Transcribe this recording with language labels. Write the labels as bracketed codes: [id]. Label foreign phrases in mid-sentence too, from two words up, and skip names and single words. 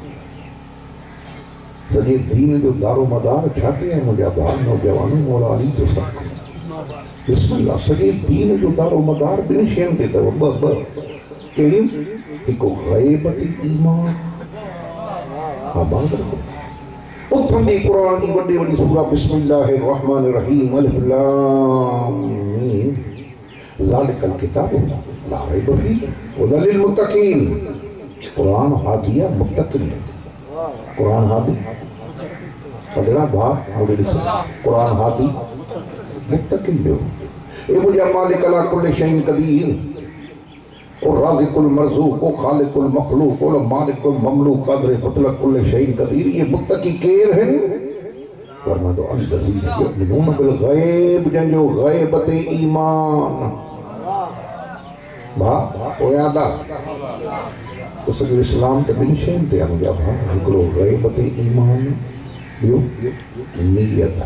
[sd] सॼे दीन जो दारो मदार छा ते आहे मुंहिंजा भाउ नौजवानो, मौला अली जो सदको, बिस्मिल्लाह। सॼे दीन जो दारो मदार ॿिनि शयुनि ते अथव, ॿ कहिड़ियूं? हिकु ग़ैबती ईमान, आबाद रखो। [ar] उथंदी क़ुरान जी वॾी वॾी सूरह بسم الله الرحمن الرحيم ألف لام ميم ذلك الكتاب لا ريب فيه هدى للمتقين. [sd] क़ुरान हादी आहे मुत्तक़ीन, क़ुरान हादी अदड़ा भाउ होॾे ॾिसो, क़ुरान हादी मुत्तक़ीन जो। [ar] ए मुंहिंजा मालिक على كل شيء قدير يا رازق المرزوق يا خالق المخلوق يا مالك المملوك قادر مطلق كل شيء قدير. [sd] ये मुत्तक़ी केर आहिनि? फरमातो [ar] الذين يؤمنون بالغيب, [sd] जंहिंजो ग़ैब ते ईमान। भाउ पोइ यादि आहे त सॼो इस्लाम त ॿिनि शयुनि ते आहे मुंहिंजा भाउ, हिकिड़ो ग़ैब ते ईमान, ॿियो नियत।